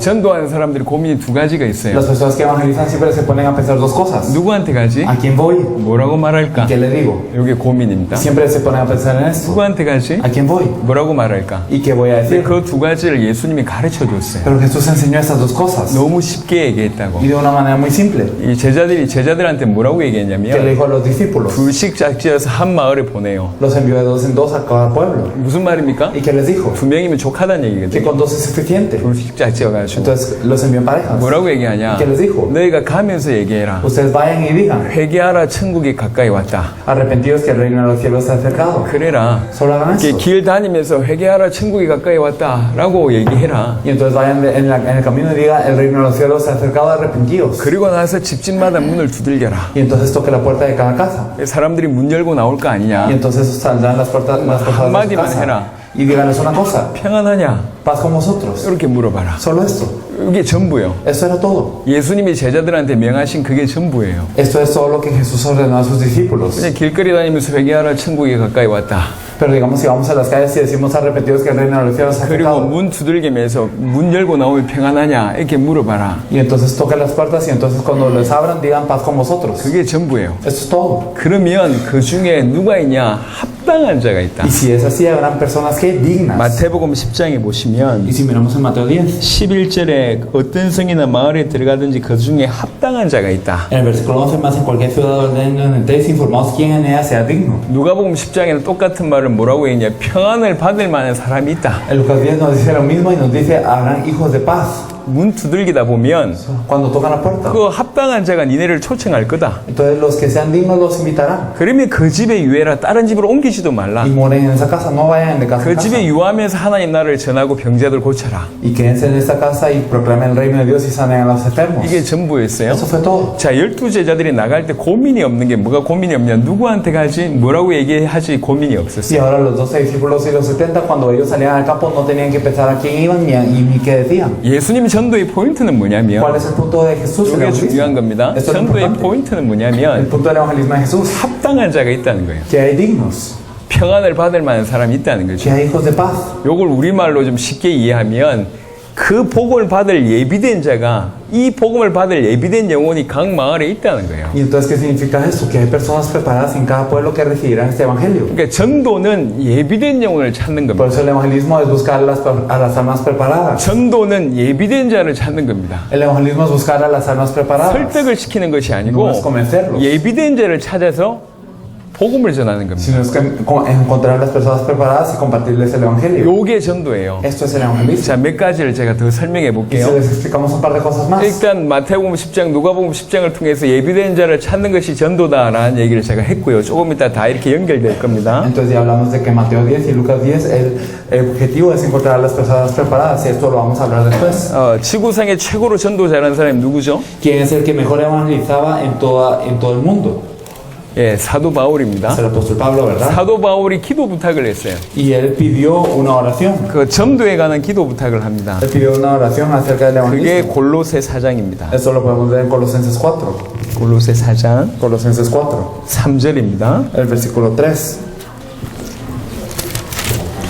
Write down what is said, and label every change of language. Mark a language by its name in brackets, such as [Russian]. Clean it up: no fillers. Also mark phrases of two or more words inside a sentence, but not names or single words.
[Korean] 전도하는 사람들이 고민이 두 가지가 있어요. [Spanish] Las personas que evangelizan siempre se ponen a pensar dos cosas. [Korean] 누구한테 가지? [Spanish] ¿A quién voy? [Korean] 뭐라고 말할까? [Spanish] ¿Qué le digo? [Korean] 이게 고민입니다. [Spanish] Siempre se ponen a pensar en esto. [Korean] 누구한테 가지? [Spanish] ¿A quién voy? [Korean] 뭐라고 말할까? [Spanish] ¿Y qué voy a decir? [Korean] 그 두 가지를 예수님이 가르쳐 줬어요. [Spanish] Pero Jesús enseñó estas dos cosas. [Korean] 너무 쉽게 얘기했다고. [Spanish] Y de una manera muy simple. [Korean] 이 제자들한테 뭐라고 [Spanish] ¿Qué le [Korean] 얘기했냐면 [Spanish] dijo a los discípulos? [Korean] 둘씩 짝지어서 한 마을에 보내요. [Spanish] Los envió de dos en dos a cada pueblo. [Korean] 무슨 말입니까? [Spanish] ¿Y qué les dijo? [Korean] 두 명이면 족하다는 [Spanish] Que [Korean] 얘기거든요. [Spanish] con dos es suficiente. [Korean] 둘씩 짝지어가지고 [Spanish] Entonces los envió en parejas. [Korean] 뭐라고 얘기하냐? [Spanish] ¿Qué les dijo? [Korean] 너희가 가면서 얘기해라. [Spanish] Ustedes vayan y digan: [Korean] 회개하라, 천국이 가까이 왔다. [Spanish] arrepentidos que el reino de los cielos se ha acercado. [Korean] 그래라. [Spanish] Solo hagan [Korean] 이렇게 [Spanish] eso. [Korean] 길 다니면서 회개하라, 천국이 가까이 왔다라고 얘기해라. [Spanish] Y entonces vayan en el camino y diga: el reino de los cielos se ha acercado, arrepentidos. [Korean] 그리고 나서 집집마다 문을 두들겨라. [Spanish] Y entonces toque la puerta de cada casa. [Korean] 사람들이 문 열고 나올 거 [Spanish] Y [Korean] 아니냐? [Spanish] entonces saldrán las personas de su [Korean] 한마디만 [Spanish] casa. [Korean] 해라. [Spanish] Y díganles una cosa: [Korean] 평안하냐? [Spanish] paz con vosotros. [Korean] 이렇게 물어봐라. [Spanish] Solo esto. [Korean] 이게 전부예요. [Spanish] Esto era todo. [Korean] 예수님이 제자들한테 명하신 그게 전부예요. [Spanish] Esto es todo lo que Jesús ordenó a sus discípulos. [Korean] 그냥 길거리 다니면서 회개하라, 천국이 가까이 왔다. [Spanish] Pero digamos, si vamos a las calles y decimos arrepentidos que el reino de los cielos se ha [Korean] 그리고 [Spanish] acercado. [Korean] 문 두들기면서 문 열고 나오면 평안하냐? 이렇게 물어봐라. [Spanish] Y entonces toquen las puertas y entonces cuando les abran digan: paz con vosotros. [Korean] 그게 전부예요. [Spanish] Esto es todo. [Korean] 그러면 그 중에 누가 있냐? 합당한 자가 있다. [Spanish] Y si es así, habrán personas que dignas. [Korean] 마태복음 10장에 보시면 [Spanish] Y si miramos en Mateo 10, [Korean] 11절에 어떤 성이나 마을에 들어가든지 그 중에 합당한 자가 있다. [Spanish] en el versículo 11 más: en cualquier ciudad o aldea donde entréis, informaos quién en ella sea digno. [Korean] 누가복음 10장에는 똑같은 말을 뭐라고 했냐? 평안을 받을 만한 사람이 있다. [Spanish] En Lucas 10 nos dice lo mismo y nos dice: habrán hijos de paz. [Korean] 문 두들기다 보면 [Spanish] Cuando tocan la puerta, [Korean] 그 합당한 자가 니네를 초청할 거다. [Spanish] entonces los que sean dignos los invitarán. [Korean] 그러면 그 집에 유해라. 다른 집으로 옮기지도 말라. [Spanish] Y moren en esa casa, no vayan de casa [Korean] 그 [Spanish] en casa. [Korean] 집에 유하면서 하나님 나라를 전하고 병자들 고쳐라. [Spanish] Y quédense en esta casa y proclamen el reino de Dios y sanen a los enfermos. [Korean] 이게 전부였어요. [Spanish] Eso fue todo. [Korean] 자, 12제자들이 나갈 때 고민이 없는 게 뭐가 고민이 없냐? 누구한테 가지? 뭐라고 얘기하지? 고민이 [Spanish] Y [Korean] 없었어요. [Spanish] ahora los 12 discípulos y los 70, cuando ellos salían al campo, no tenían que pensar a quién iban ni qué decían. [Korean] 예수님 전도의 포인트는 뭐냐면 [Spanish] ¿Cuál es el punto de Jesús? El [Korean] 이게 중요한 [Spanish] evangelismo. [Korean] 겁니다. [Spanish] Esto es lo [Korean] 전도의 [Spanish] importante. [Korean] 포인트는 [Spanish] El [Korean] 뭐냐면 [Spanish] punto del evangelismo de Jesús: [Korean] 합당한 자가 있다는 거예요. [Spanish] que hay dignos, [Korean] 평안을 받을 만한 사람이 있다는 거죠. [Spanish] que hay hijos de paz. [Korean] 요걸 우리말로 좀 쉽게 이해하면 그 복을 받을 예비된 자가 이 복음을 받을 예비된 영혼이 각 마을에 있다는 거예요. [Spanish] Y entonces, ¿qué significa esto? Que hay personas preparadas en cada pueblo que recibirán este evangelio. [Korean] 그러니까 전도는 예비된 영혼을 찾는 [Spanish] Por [Korean] 겁니다. [Spanish] eso el evangelismo es buscar a las almas preparadas. [Korean] 전도는 예비된 자를 찾는 겁니다. [Spanish] El evangelismo es buscar a las almas preparadas. [Korean] 설득을 시키는 것이 [Spanish] No [Korean] 아니고 [Spanish] es convencerlos, [Korean] 예비된 자를 찾아서 복음을 전하는 겁니다. [Spanish] sino es que encontrar a las personas preparadas y compartirles el evangelio. [Korean] 요게 전도예요. [Spanish] Esto es el evangelismo. [Korean] 자, 몇 가지를 제가 더 설명해 [Spanish] Y si [Korean] 볼게요. [Spanish] les explicamos un par de cosas más. [Korean] 일단 마태복음 10장, 누가복음 10장을 통해서 예비된 자를 찾는 것이 전도다라는 얘기를 제가 했고요. 조금 이따 다 이렇게 연결될 겁니다. [Spanish] Entonces ya hablamos de que Mateo 10 y Lucas 10 el objetivo es encontrar a las personas preparadas, y esto lo vamos a hablar después. [Korean] 지구상의 최고로 전도 잘하는 사람이 누구죠? [Spanish] ¿Quién es el que mejor evangelizaba en todo el mundo? [Korean] 예, 사도 바울입니다. [Spanish] Es el apóstol Pablo, ¿verdad? [Korean] 사도 바울이 기도 부탁을 했어요. [Spanish] Y él pidió una oración. [Korean] 그 전도에 관한 기도 부탁을 합니다. [Spanish] Él pidió una oración acerca del [Korean] 그게 [Spanish] evangelismo. [Korean] 골로새 4장입니다. [Spanish] Esto lo podemos ver en Colosenses 4. [Korean] 골로새 4장 [Spanish] Colosenses 4, [Korean] 3절입니다. [Spanish] el versículo 3.